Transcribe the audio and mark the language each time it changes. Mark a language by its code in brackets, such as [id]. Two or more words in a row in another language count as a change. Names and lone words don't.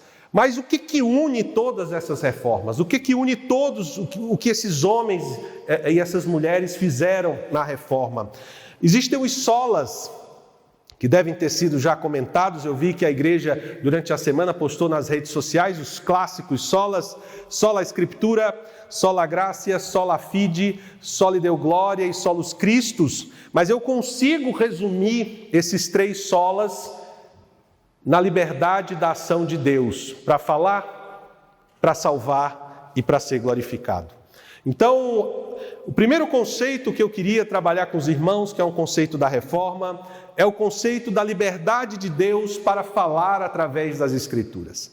[pt] Mas o que une todas essas reformas? O que une todos, o que esses homens e essas mulheres fizeram na reforma? Existem os solas, que devem ter sido já comentados. Eu vi que a igreja, durante a semana, postou nas redes sociais os clássicos solas: [la] sola Scriptura, sola Gratia, sola Fide, soli Deo Gloria e solus Christus. [pt] Mas eu consigo resumir esses três solas na liberdade da ação de Deus, para falar, para salvar e para ser glorificado. Então, o primeiro conceito que eu queria trabalhar com os irmãos, que é um conceito da reforma, é o conceito da liberdade de Deus para falar através das Escrituras.